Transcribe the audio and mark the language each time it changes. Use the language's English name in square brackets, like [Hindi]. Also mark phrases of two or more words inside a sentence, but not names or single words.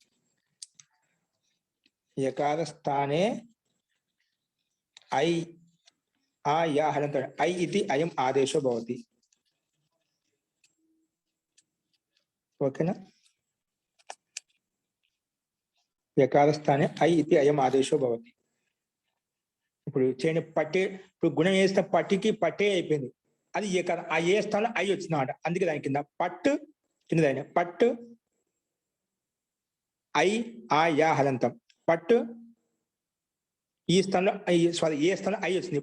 [Sanskrit] यकार स्थाने ऐ आ या हलन्त ऐ इति अयम आदेशो भवति। ओकेना? यकार स्थाने ऐ इति अयम आदेशो भवति. [Telugu] ఇప్పుడు చేయండి. పట్టే ఇప్పుడు గుణం వేస్తే పట్టికి పట్టే అయిపోయింది. అది ఏ కాదు, ఆ ఏ స్థానంలో ఐ వచ్చిందన్నమాట. అందుకే దాని కింద పట్టు కింద దాని పట్టు ఐ ఆ యా హలంతం. పట్టు ఈ స్థానంలో సారీ ఏ స్థానంలో ఐ వచ్చింది.